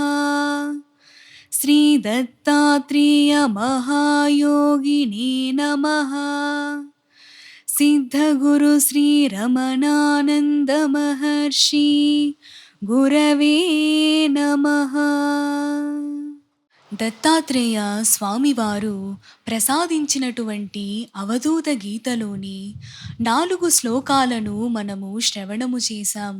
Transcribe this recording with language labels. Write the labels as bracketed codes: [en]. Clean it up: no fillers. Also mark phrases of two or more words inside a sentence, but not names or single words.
[sa] श्री दत्तात्रेय महायोगिने नमः। सिद्धगुरु श्री रमणानंद महर्षि गुरवे नमः। [te] దత్తాత్రేయ స్వామివారు ప్రసాదించినటువంటి అవధూత గీతలోని 4 శ్లోకాలను మనము శ్రవణము చేశాము.